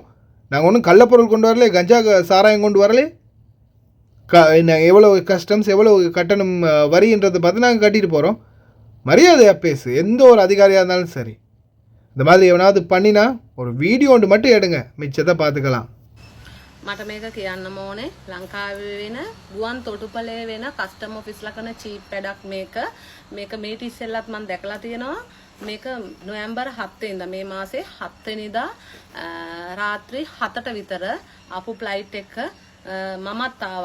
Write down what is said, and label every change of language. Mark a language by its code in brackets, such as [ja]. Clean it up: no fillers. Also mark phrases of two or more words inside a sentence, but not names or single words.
[ta] நாங்கள் ஒன்றும் கள்ளப்பொருள் கொண்டு வரல, கஞ்சா சாராயம் கொண்டு வரலே. எவ்வளோ கஸ்டம்ஸ் எவ்வளோ கட்டணம் வரின்றதை பார்த்து நாங்கள் கட்டிட்டு போகிறோம். மரியாதையாக பேசு, எந்த ஒரு அதிகாரியாக இருந்தாலும் சரி. இந்த மாதிரி எவனாவது பண்ணினா ஒரு வீடியோ ஒன்று மட்டும் எடுங்க, மிச்சத்தை பார்த்துக்கலாம். [si] මට මේක කියන්නම ඕනේ ලංකාවේ වෙන ගුවන් තොටුපළේ වෙන [en] custom offices [si] කරන චීප් වැඩක් මේක මේට ඉස්සෙල්ලත් මම දැකලා තියෙනවා. මේක නොවැම්බර් 7 වෙනිදා මේ මාසේ 7 වෙනිදා රාත්‍රී 7ට විතර ආපු ෆ්ලයිට් එක මමත් ආවා.